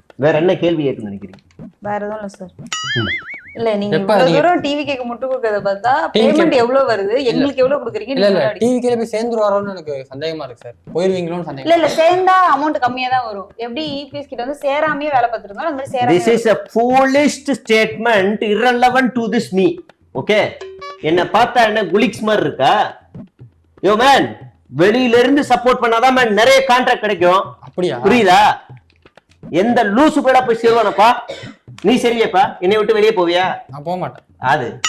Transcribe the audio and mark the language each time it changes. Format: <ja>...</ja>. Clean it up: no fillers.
<ta>வேற என்ன கேள்வி கேட்கணும்னு நினைக்கிறீங்க? வேற எதுவும் இல்ல சார். இல்ல நீங்க இவ்வளவு தூரம் டிவி கேக்க முட்டு கொடுக்கறத பார்த்தா பேமெண்ட் எவ்வளவு வருது, எங்களுக்கு எவ்வளவு கொடுக்குறீங்க? இல்ல டிவி கேல போய் சேர்ந்துருவாரோன்னு எனக்கு சந்தேகமா இருக்கு சார். போயிருவீங்களோன்னு சந்தேகம். இல்ல சேர்ந்தா அமௌண்ட் கம்மியா தான் வரும். எப்படி இபிஎஸ் கிட்ட வந்து சேராமையே வேலை பார்த்துருந்தோம், அந்த மாதிரி சேராம.</ta> <en>This is a foolish statement irrelevant to this me.</en> <ta>Okay, என்ன பார்த்தா என்ன குலிக்ஸ் மாதிரி இருக்கா? யோ மேன், வெளியில இருந்து சப்போர்ட் பண்ணாதான் மேன் நிறைய கான்ட்ராக்ட் கிடைக்கும். அப்படியா? புரியுதா? எந்த லூசு பேடா போய் சேருவானப்பா? நீ சரியாப்பா? என்னை விட்டு வெளியே போவியா? நான் போக மாட்டேன். அது</ta>